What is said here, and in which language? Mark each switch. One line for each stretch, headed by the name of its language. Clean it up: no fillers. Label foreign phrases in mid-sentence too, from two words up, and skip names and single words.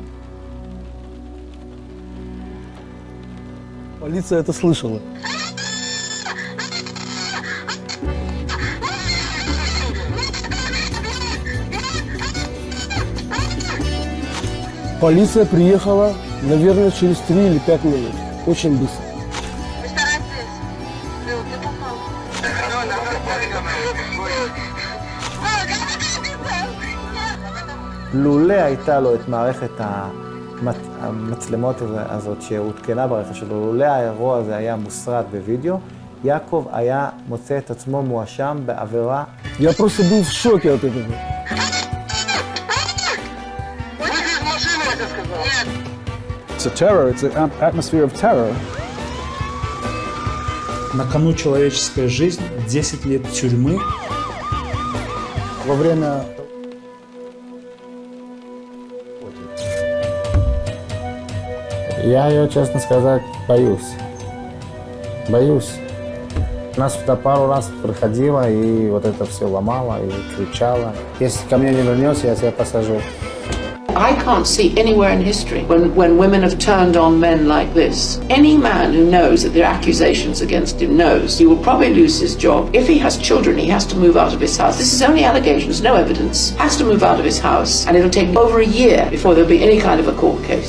Russian: Полиция это слышала. Полиция приехала, наверное, через 3 или 5 минут. Очень быстро.
Hebrew: לולא הייתה לו את מערכת המצלמות הזאת שהותקנה ברכב שלו, לולא האירוע הזה היה מוסרט בווידאו, יעקב היה מוצא את עצמו מואשם בעבירה.
Russian: Я просто был в шоке от этого.
English: It's a terror, it's an atmosphere of terror.
Russian: На кону человеческая жизнь, 10 лет тюрьмы. Во время... Я ее, честно сказать, боюсь. Боюсь. Нас сюда пару раз приходила и вот это все ломала и кричала. Если ко мне не вернется, я тебя посажу.
English: I can't see anywhere in history when women have turned on men like this. Any man who knows that there are accusations against him knows he will probably lose his job. If he has children, he has to move out of his house. This is only allegations, no evidence. Has to move out of his house, and it'll take over a year before there'll be any kind of a court case.